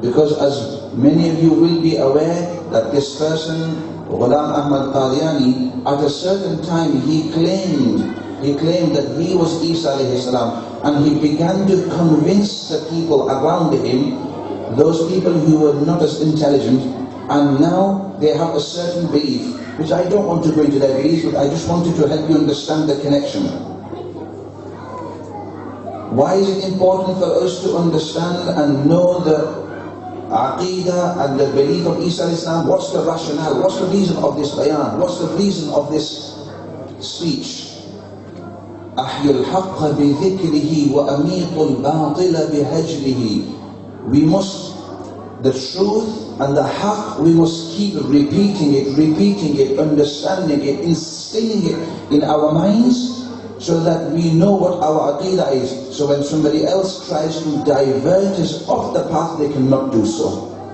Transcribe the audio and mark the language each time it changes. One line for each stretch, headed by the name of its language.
English: Because as many of you will be aware that this person, Ghulam Ahmad Qadiani, at a certain time he claimed that he was Isa alayhi salam, and he began to convince the people around him, those people who were not as intelligent, and now they have a certain belief, which I don't want to go into their beliefs, but I just wanted to help you understand the connection. Why is it important for us to understand and know the Aqidah and the belief of Isa alayhi salam? What's the rationale? What's the reason of this bayan? What's the reason of this speech?
Arabic: أحيي الحق بذكره وأميط الباطل بهجره.
English: We must, the truth and the haqq, we must keep repeating it, understanding it, instilling it in our minds, so that we know what our aqidah is. So when somebody else tries to divert us off the path, they cannot do so.